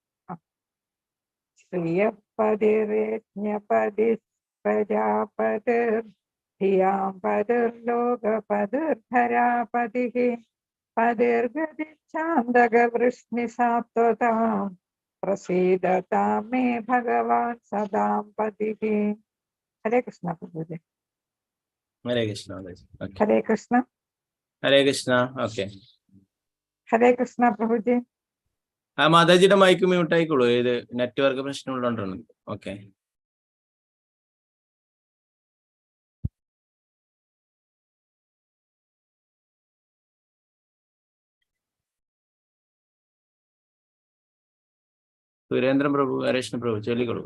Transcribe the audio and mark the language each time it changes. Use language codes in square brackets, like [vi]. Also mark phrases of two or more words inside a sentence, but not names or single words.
[sa] ശ്രിയപതിരജ്ഞപതി പ്രജാപതിർ ധിയാംപതിർലോകപതിർധരാപതി പതിർഗതിച്ഛാന്തക വൃഷ്ണി സാത്വതാം प्रसीदतां मे भगवान् सदां पतिः। [hi] हरे कृष्ण प्रभुजी। हरे कृष्ण। Okay. हरे कृष्ण। [ml] ഹരേ കൃഷ്ണ. ഓക്കെ. ഹരേ കൃഷ്ണ പ്രഭുജി. ആ മാതാജിയുടെ [en] mic mute [ml] ആയിക്കോളൂ. ഇത് നെറ്റ്വർക്ക് പ്രശ്നമുള്ളതുകൊണ്ടാണ്. ഓക്കെ. സുരേന്ദ്രൻ പ്രഭു, ഹരേ കൃഷ്ണ പ്രഭു ചൊല്ലിക്കോളൂ.